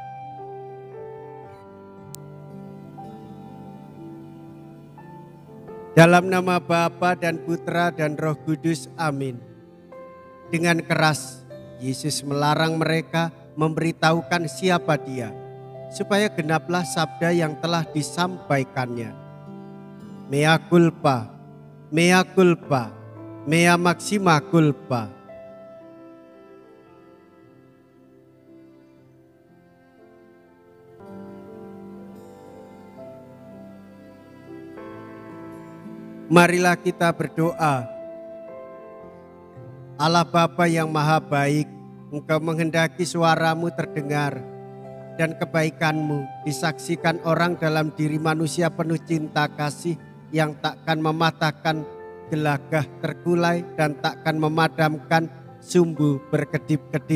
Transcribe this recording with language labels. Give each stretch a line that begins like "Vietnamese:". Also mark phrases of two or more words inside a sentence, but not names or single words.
Indonesian: Dalam nama Bapa dan Putra dan Roh Kudus, amin. Dengan keras, Yesus melarang mereka memberitahukan siapa Dia, supaya genaplah sabda yang telah disampaikannya.
Latin: Mea culpa, mea culpa, mea maxima culpa.
Indonesian: Marilah kita berdoa. Allah Bapa yang Maha Baik, Engkau menghendaki suaramu terdengar dan kebaikanmu disaksikan orang dalam diri manusia penuh cinta kasih yang takkan mematahkan gelagah terkulai dan takkan memadamkan sumbu berkedip-kedip.